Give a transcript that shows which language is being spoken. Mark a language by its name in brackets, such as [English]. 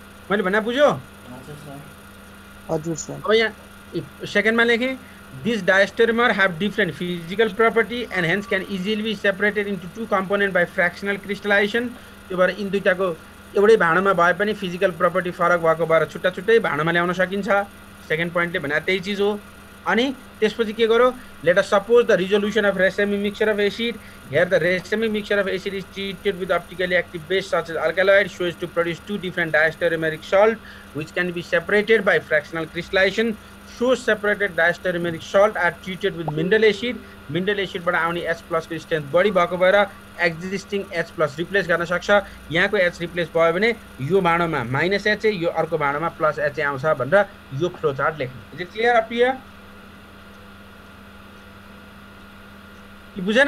[Nepali] मैले भन्ने बुझ्यो हजुर सर हजुर सर अब यहाँ सेकेन्डमा लेखेँ [English] These diastereomer have different physical property and hence can easily be separated into two components by fractional crystallization. [Nepali] त्यो भएर इन दुईटाको एउटै भाँडोमा भए पनि फिजिकल प्रपर्टी फरक भएको भएर छुट्टा छुट्टै भाँडोमा ल्याउन सकिन्छ सेकेन्ड पोइन्टले भने त्यही चिज हो अनि त्यसपछि के गरौ [English] Let us suppose the resolution of racemic mixture of acid here the racemic mixture of acid is treated with optically active base such as alkaloid so as to produce two different diastereomeric salt which can be separated by fractional crystallization. So separated diastereomeric salt are treated with mineral acid. [Nepali] Mineral acid बाट आउने H+ को strength बढी भएको भएर existing H+ replace गर्न सक्छ यहाँको H replace भयो भने यो भाँडोमा -H यो अर्को भाँडोमा +H आउँछ भनेर यो फ्लो चार्ट लेख्नु [English] is it clear up here [Nepali] कि बुझेन